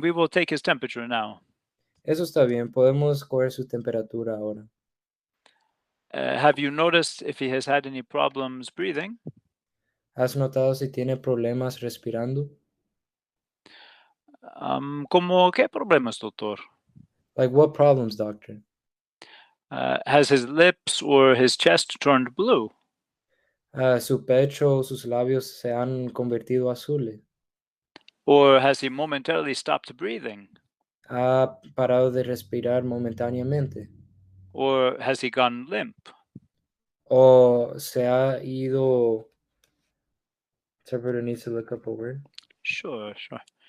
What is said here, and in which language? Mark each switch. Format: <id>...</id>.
<en>We will take his temperature now.</en> <es>Eso está bien. Podemos coger su temperatura ahora.</es> <en>Have you noticed if he has had any problems breathing?</en> <es>¿Has notado si tiene problemas respirando? ¿Cómo qué problemas, doctor?</es> <en>Like what problems, doctor? Has his lips or his chest turned blue?</en> <es>Su pecho o sus labios se han convertido azules.</es> <en>Or has he momentarily stopped breathing?</en> <es>Ha parado de respirar momentáneamente.</es> <en>Or has he gone limp?</en> <es>O se ha ido.</es> <en>Interpreter needs to look up a word. Sure, sure.</en>